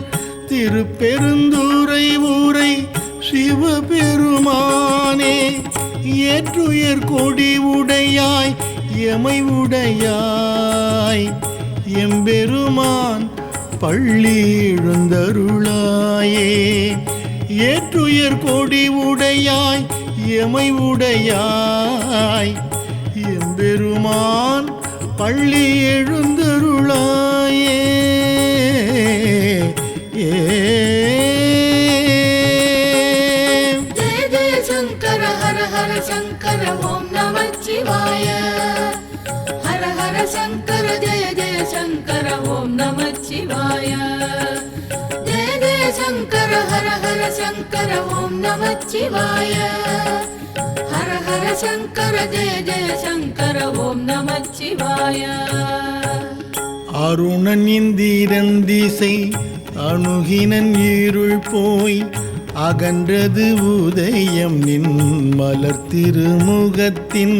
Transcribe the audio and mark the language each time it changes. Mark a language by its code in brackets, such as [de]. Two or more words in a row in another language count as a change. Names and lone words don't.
[ta] திருப்பெருந்துறை ஊரை சிவபெருமானே ஏற்றுயர் கொடி உடையாய் எமை உடையாய் எம்பெருமான் பள்ளி எழுந்தருளாயே ஏற்றுயர் கொடி உடையாய் எமை உடையாய் எம்பெருமான் பள்ளி எழுந்தருளாயே [sa] जय जय शंकर हर हर शंकर ओम नमः शिवाय हर हर शंकर जय जय शंकर ओम नमः शिवाय जय जय शंकर हर हर शंकर ओम नमः शिवाय हर हर शंकर जय जय शंकर ओम् नमःशिवाय. [ta] அருணன் இந்திரன் திசை அணுகினன் இருள் போய் அகன்றது உதயம் நின் மலர் திருமுகத்தின்.